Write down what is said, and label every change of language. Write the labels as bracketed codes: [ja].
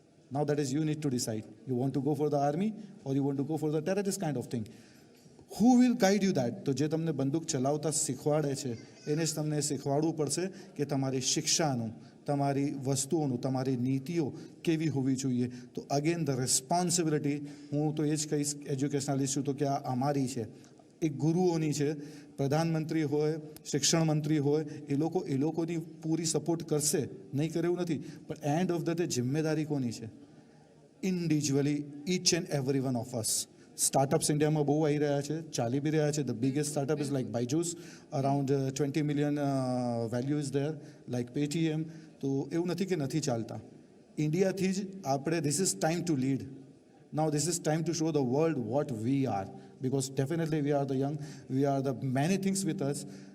[en] Now that is you need to decide. You want to go for the army or you want to go for the terrorist kind of thing. Who will guide you that? [gu] તો જે તમને બંદૂક ચલાવતા શીખવાડે છે એને જ તમને શીખવાડવું પડશે કે તમારી શિક્ષાનું, તમારી વસ્તુઓનું, તમારી નીતિઓ કેવી હોવી જોઈએ. તો અગેન ધ રિસ્પોન્સિબિલિટી, હું તો એ જ કહીશ એજ્યુકેશનાલિસ્ટ છું તો કે આ અમારી છે, એ ગુરુઓની છે. પ્રધાનમંત્રી હોય, શિક્ષણ મંત્રી હોય, એ લોકોની પૂરી સપોર્ટ કરશે, નહીં કરે એવું નથી. પણ એન્ડ ઓફ ધ ડે જિમ્મેદારી કોની છે? [en] Individually each and every one of us. [gu] Startups ઇન્ડિયામાં બહુ આવી રહ્યા છે, [en] ચાલી બી રહ્યા છે. The biggest startup is like Byju's, around 20 million value is there, like Paytm. [gu] તો એવું નથી કે નથી ચાલતા. ઇન્ડિયાથી જ આપણે, [en] This is time to lead. Now this is time to show the world what we are, because definitely we are the young, we are the many things with us.